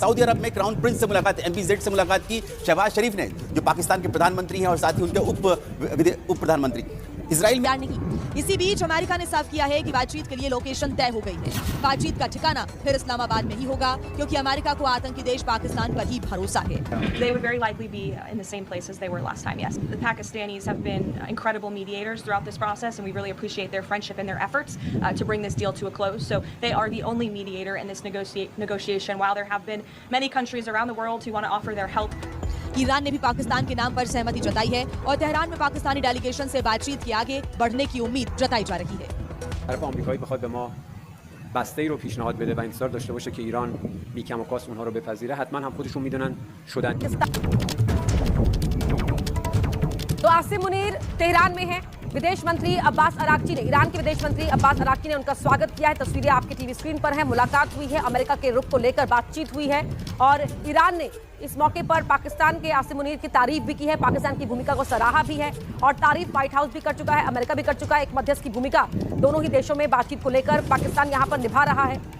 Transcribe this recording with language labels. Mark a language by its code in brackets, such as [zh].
[hi] Saudi अरब में crown Prince से मुलाकात, MPZ से मुलाकात की शहबाज शरीफ ने, जो पाकिस्तान के प्रधानमंत्री हैं और साथ ही उनके उप प्रधानमंत्री। इजराइल में नहीं। इसी बीच अमेरिका ने साफ किया है कि बातचीत के लिए लोकेशन तय हो गई है। बातचीत का ठिकाना फिर इस्लामाबाद में ही होगा, क्योंकि अमेरिका को आतंकी देश पाकिस्तान पर ही भरोसा है। [en] They would very likely be in the same place as they were last time, yes. The Pakistanis have been incredible mediators throughout this process, and we really appreciate their friendship and their efforts to bring this deal to a close. So they are the only mediator in this negotiation, while there have been many countries around the world who want to offer their help. [hi] Iran ने भी पाकिस्तान के नाम पर सहमति जताई है और Tehran में पाकिस्तानी डेलीगेशन से बातचीत के आगे बढ़ने की उम्मीद जताई जा रही है। [fa] طرف آمریکایی بخواد به ما بسته‌ای رو پیشنهاد بده و انتظار داشته باشه که ایران بی‌کم و کاست اونها رو بپذیره، حتما هم خودشون میدونن شدن. [hi] तो आसिम मुनीर तेहरान में है। विदेश मंत्री अब्बास अरागची ने, ईरान के विदेश मंत्री अब्बास अरागची ने उनका स्वागत किया है। तस्वीरें आपके टीवी स्क्रीन पर हैं। मुलाकात हुई है, अमेरिका के रुख को लेकर बातचीत हुई है और ईरान ने इस मौके पर पाकिस्तान के आसिम मुनीर की तारीफ भी की है, पाकिस्तान की भूमिका को सराहा भी है और तारीफ व्हाइट हाउस भी कर चुका है, अमेरिका भी कर चुका है। एक मध्यस्थ की भूमिका दोनों ही देशों में बातचीत को लेकर पाकिस्तान यहाँ पर निभा रहा है।